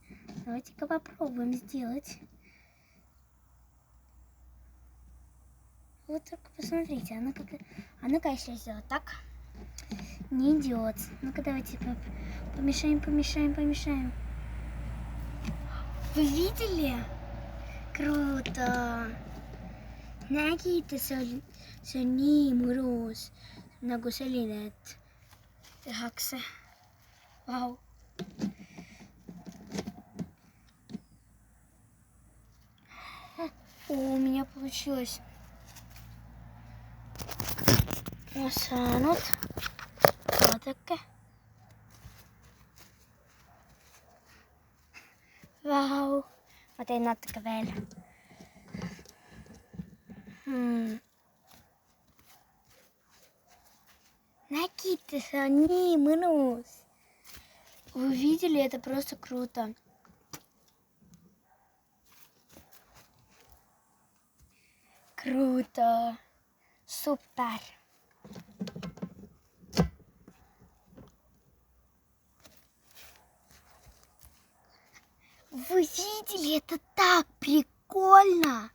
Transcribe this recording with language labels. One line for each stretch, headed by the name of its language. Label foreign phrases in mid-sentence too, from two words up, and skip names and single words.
Russian: Давайте-ка попробуем сделать. Вот только посмотрите, она-ка если сделать так, не идет. Ну-ка давайте помешаем. Вы видели? Круто!
Estonian: Nägite, see on nii mõnus, nagu selline, et tehakse. Vau.
Russian: У меня получилось.
Estonian: Я saanud. Vaadake. Vau. Ma teen natuke veel. Nägite, see on nii mõnus.
Russian: Вы видели, это просто круто. Круто. Супер. Вы видели, это так прикольно.